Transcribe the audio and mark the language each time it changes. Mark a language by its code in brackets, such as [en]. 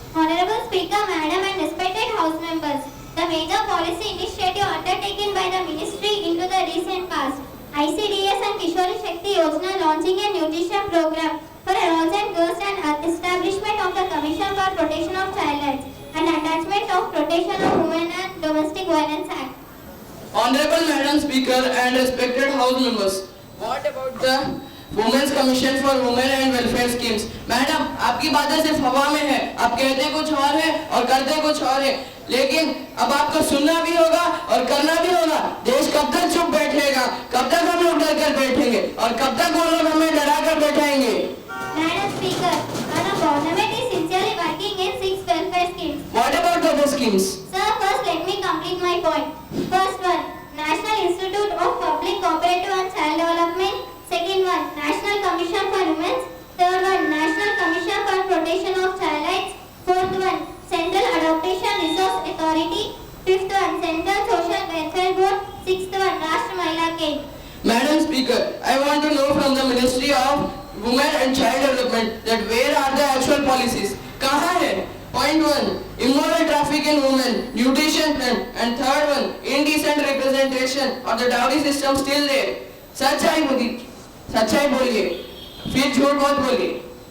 [en] Honorable Speaker, Madam and respected House members, the major policy initiative undertaken by the Ministry into the recent past, ICDS and Kishori Shakti Yojana launching a nutrition program for adults and girls and establishment of the Commission for Protection of Child Rights and attachment of Protection of Women and Domestic Violence Act. Honorable Madam Speaker and respected House members, what about the Women's Commission for Women and Welfare Schemes? [hi] Madam, आपकी बातें सिर्फ हवा में है, आप कहते कुछ और है और करते कुछ और है, लेकिन अब आपको सुनना भी होगा और करना भी होगा। देश कब तक चुप बैठेगा, कब तक हम लोग डर कर बैठेंगे और कब तक वो लोग हमें डरा कर बैठाएंगे? [en] Madam Speaker, our government is sincerely working in 6 welfare schemes. What about the other schemes? Sir, first let me complete my point. First one, National Institute of Public Cooperative and Child Development. Second one, National Commission for Women. Third one, National Commission for Protection of Child Rights. Fourth one, Central Adaptation Resource Authority. Fifth one, Central Social Welfare Board. Sixth one, Rashtra Mahila Cake. Madam Speaker, I want to know from the Ministry of Women and Child Development that where are the actual policies? [hi] कहाँ है? [en] Point 1, immoral traffic in women, nutrition plan, and third one, indecent representation of the dowry system still there. [hi] सच्चाई बोलिए, फिर झूठ मत बोलिए।